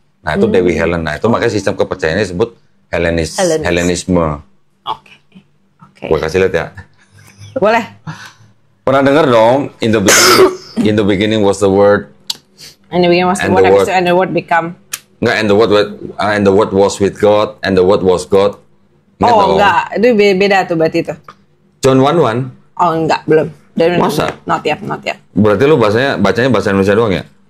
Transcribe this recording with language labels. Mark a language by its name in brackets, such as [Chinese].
[Indonesian] Nah, itu Dewi Helen. Nah, itu makanya sistem kepercayaannya disebut Helenisme. Oke. Gue kasih lihat ya. Boleh. Pernah dengar dong, [English] in the beginning was the word. And the beginning was the word, and the word become. Enggak, and the word was with God, and the word was God. [Indonesian] Ingat Oh, dong? enggak. Itu beda tuh berarti itu. [English] John 1:1. [Indonesian] Oh, enggak, belum. Masa? [English] Not yet. [Indonesian] Berarti lu bacanya bahasa Indonesia doang ya?